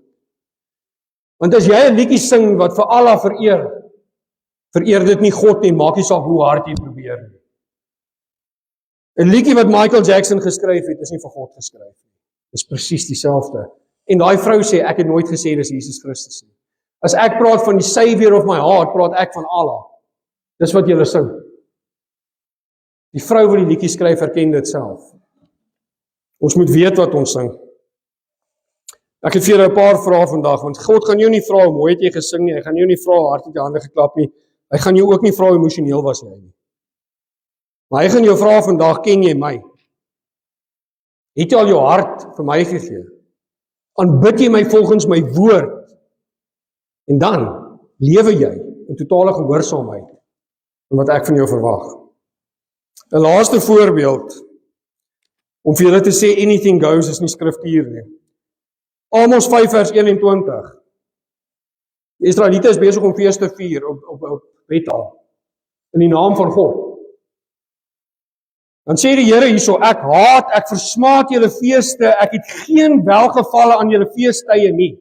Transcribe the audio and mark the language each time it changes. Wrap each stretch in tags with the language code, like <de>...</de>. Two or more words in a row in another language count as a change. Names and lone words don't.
<af>Want as jy 'n liedjie sing wat vir Allah vereer dit nie God nie, maak nie saak hoe hard jy probeer nie. 'n liedjie wat Michael Jackson geskryf het, is nie vir God geskryf nie. Dis presies dieselfde. En daai vrou sê ek het nooit gesê dis Jesus Christus nie. As ek praat van die</af> <en>Savior of my heart,</en> <af>praat ek van Allah. Dis wat julle sing. Die vrou wat die liedjie skryf, erken dit self. Ons moet weet wat ons sing. Ek het vir julle 'n paar vrae vandag, want God gaan jou nie vra hoe mooi het jy gesing nie, hy gaan jou nie vra hoe hard het jy hande geklap nie, hy gaan jou ook nie vra hoe emosioneel was jy nie. Maar hy gaan jou vra vandag, ken jy my? Het jy al jou hart vir my gegee? Aanbid jy my volgens my woord? En dan lewe jy in totale gehoorsaamheid aan wat ek van jou verwag. 'n Laaste voorbeeld, om vir julle te sê</af> <en>anything goes</en> <af>is nie skriftuur nie. Amos 5 vers 21. Die Israeliete is besig om fees te vier op Bethel, in die naam van God. Dan sê die Here hierso, ek versmaad julle feeste, ek het geen welgevalle aan julle feestydde nie.</af>